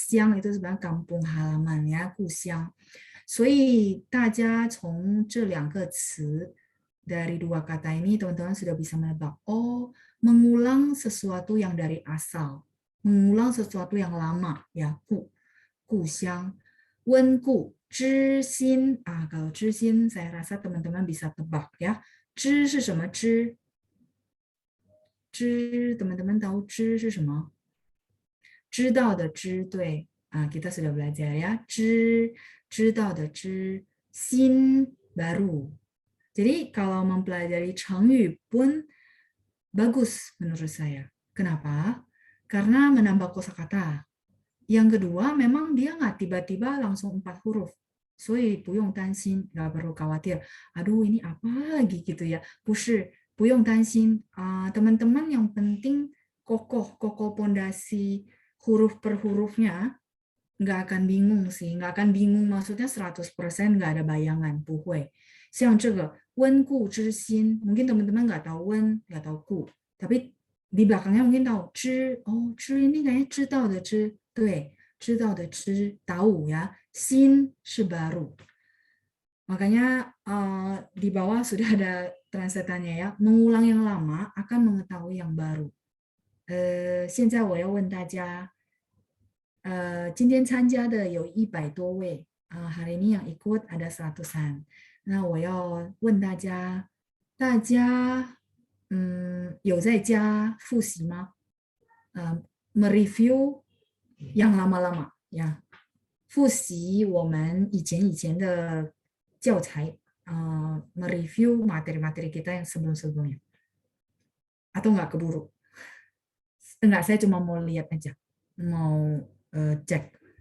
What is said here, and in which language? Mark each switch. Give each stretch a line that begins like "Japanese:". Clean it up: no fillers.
Indonesian: Xiang itu sebenarnya kampung halaman ya,
Chinese: 故乡。所以大家从这两个词
Indonesian: dari dua kata ini teman-teman sudah bisa menebak. Oh, mengulang sesuatu yang dari asal, mengulang sesuatu yang lama ya,
Chinese: 故乡。
Indonesian: 温故知新kalau 知新 saya rasa teman-teman bisa tebak ya.
Chinese: 知是什么知？
Indonesian: 知 teman-teman tahu
Chinese: 知是什么？知道的知，对
Indonesian: kita sudah belajar ya 知道的知 sin baru. Jadi kalau mempelajari 成语 pun bagus menurut saya. Kenapa? Karena menambah kosakata. Yang kedua memang dia nggak tiba-tiba langsung 4 huruf.
Chinese: 所以不用担心
Indonesian: nggak perlu khawatir. Aduh ini apa lagi gitu ya.
Chinese: 不是 不用担心,
Indonesian: teman-teman yang penting kokoh pondasi huruf per hurufnya, nggak akan bingung sih, nggak akan bingung maksudnya 100% nggak ada bayangan,
Chinese: 不会。像这个温故知新,
Indonesian: mungkin teman-teman nggak tahu wen, nggak tahu ku, tapi di belakangnya mungkin tahu 知, oh 知 ini kayaknya 知道的知,
Chinese: 对，知道的知,
Indonesian: tahu ya, 新 是 baru. Makanya di bawah sudah ada translatannya ya, mengulang yang lama akan mengetahui yang baru.
Chinese: 现在我要问大家，今天参加的有100多位，
Indonesian: hari ini yang ikut ada 100-an。
Chinese: 那我要问大家，大家有在家复习吗？
Indonesian: mereview yang lama-lama ya，
Chinese: 复习我们以前的教材。
Indonesian: mereview materi-materi kita yang sebelum-sebelumnya. Atau nggak keburu? Enggak, saya cuma mau lihat aja. Mau cek.